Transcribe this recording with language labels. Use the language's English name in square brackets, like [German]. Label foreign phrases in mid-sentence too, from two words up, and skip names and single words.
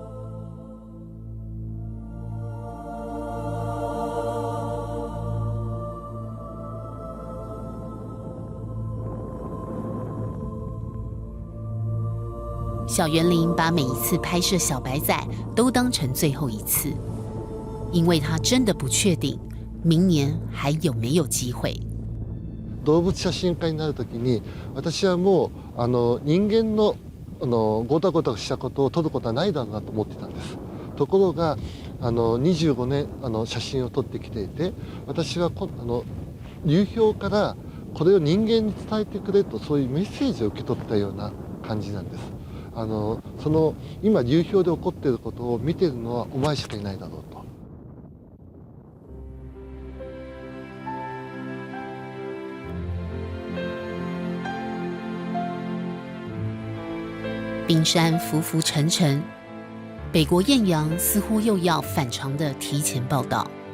[Chinese] 小园林把每一次拍摄小白仔都当成最後一次，因为他真的不确定明年还有没有机会。 [Japanese] 動物写真家になるときに、私はもう人間のごたごたしたことを撮ることはないだろうなと思ってたんです。ところが25年写真を撮ってきていて、私は流氷からこれを人間に伝えてくれと、そういうメッセージを受け取ったような感じなんです。今流氷で起こっていることを見ているのはお前しかいないだろうと。 [Chinese] 冰山浮浮沉沉，北国艳阳似乎又要反常的提前报道。